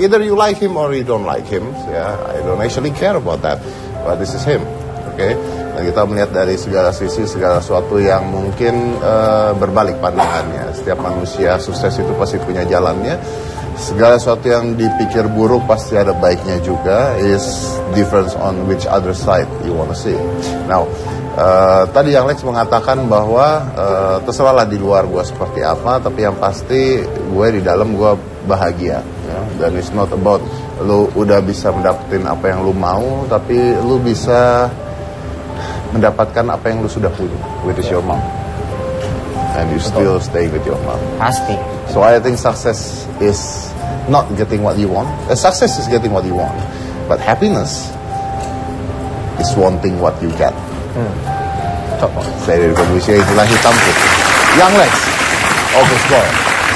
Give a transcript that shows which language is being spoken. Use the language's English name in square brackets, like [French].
[English] Either you like him or you don't like him. Ya, I don't actually care about that. But this is him. Oke. [Indonesian] Dan kita melihat dari segala sisi, segala sesuatu yang mungkin berbalik pandangannya. Setiap manusia sukses itu pasti punya jalannya. Segala sesuatu yang dipikir buruk pasti ada baiknya juga. [English] Is difference on which other side you wanna see. [Indonesian] Now, tadi yang Lex mengatakan bahwa terserahlah di luar gue seperti apa, tapi yang pasti gue di dalam gue bahagia. Ya? Dan [English] it's not about [Indonesian] lu udah bisa mendapetin apa yang lu mau, tapi lu bisa mendapatkan apa yang lu sudah punya, [English] which is your mom. And you still stay with your mom. [Indonesian] Pasti. [English] So I think success is not getting what you want. Success is getting what you want. But happiness is wanting what you get. [Indonesian] Cocok. Saya dari Komisi itulah hitam putih. Young Lex, August Ball.